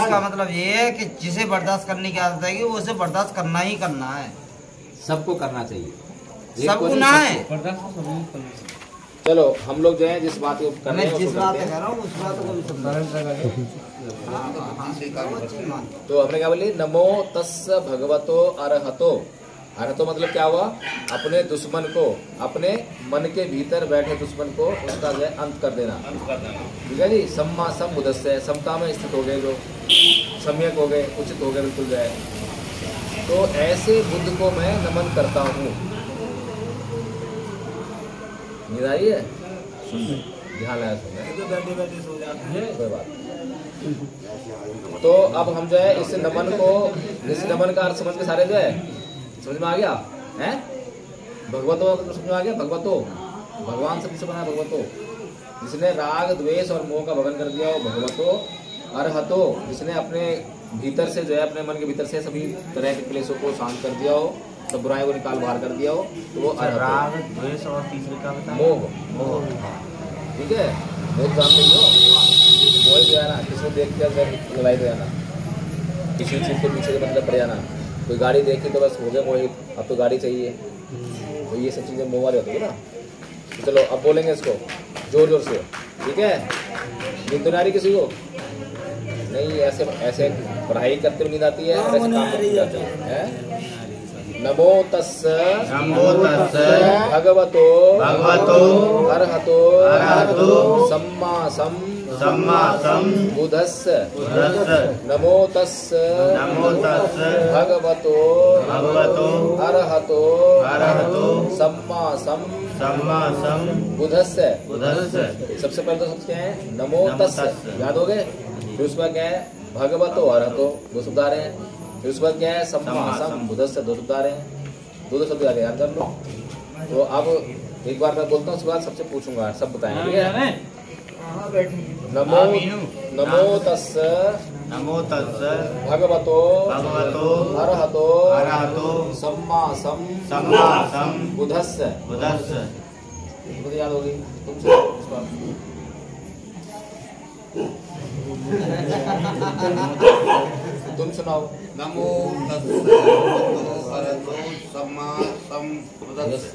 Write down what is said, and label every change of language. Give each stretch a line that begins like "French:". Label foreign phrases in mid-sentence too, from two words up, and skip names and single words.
Hindi: इसका मतलब ये है कि जिसे बर्दाश्त करने की आदत है उसे बर्दाश्त करना ही करना है। सबको करना चाहिए, सबको ना है। चलो हम लोग जो है जिस बात को कर रहे हैं जिस बात कर रहा हूँ उस बात को भी समझा। तो हमने क्या बोली?
Pali: नमो तस्स भगवतो अरहतो। अरहतो
Hindi: मतलब क्या हुआ? अपने दुश्मन को, अपने मन के भीतर बैठे दुश्मन को उसका जो है अंत कर देना। ठीक है जी।
Pali: सम्मा सम बुद्धस्य,
Hindi: समता में स्थित हो गए, जो सम्यक हो गए, उचित हो गए बिल्कुल जो है। तो ऐसे बुद्ध को मैं नमन करता हूँ। नींद आई है? ध्यान आया कोई बात। तो अब हम जो है इस नमन को, इस नमन का अर्थ समझ के सारे जो है समझ में आ गया है? भगवतो समझ में आ गया? भगवतो भगवान सबसे बना भगवतो, जिसने राग द्वेष और मोह का भवन कर दिया हो भगवतो। अरहतो, जिसने अपने भीतर से जो है, अपने मन के भीतर से सभी तरह के क्लेशों को शांत कर दिया हो, सब बुराई को निकाल बाहर कर दिया हो, तो वो राग द्वेष और तीसरे का बता मोह। मोह ठीक है। मोह जानते हो? मोह जो है ना, किसी देख के लड़ाई हो जाना, किसी चीज के पीछे मतलब पड़ जाना, कोई गाड़ी देखी तो बस हो गया मोहित, अब तो गाड़ी चाहिए। तो ये सब चीजें मोह वाली होती है ना। तो चलो अब बोलेंगे इसको जोर जोर से, ठीक है? नींद तो नहीं आ रही किसी को? नहीं, ऐसे ऐसे पढ़ाई करते हुए नींद आती है, ऐसे काम करते हैं।
Pali: नमो तस्स भगवतो अरहतो सम्मा सम बुद्धस्स। नमो तस्स भगवतो अरहतो सम्मा सम बुद्धस्स।
Hindi: सबसे पहले तो सब क्या है?
Pali: नमो तस्स,
Hindi: याद हो गए? फिर उसके बाद क्या है?
Pali: भगवतो अरहतो,
Hindi: दो शब्द आ रहे हैं। फिर उसके बाद क्या है?
Pali: सम्मा सम बुद्धस्स,
Hindi: दो शब्द आ रहे हैं। दो शब्द आगे याद कर लो। तो अब एक बार मैं बोलता हूँ, उसके बाद सबसे पूछूंगा, सब बताएंगे, ठीक है?
Pali: नमो तस्स भगवतो अरहतो सम्मा सम बुद्धस्स।
Hindi: मुझे याद होगी, तुम सुनाओ।
Pali: नमो तस्स भगवतो अरहतो सम्मा सम बुद्धस्स।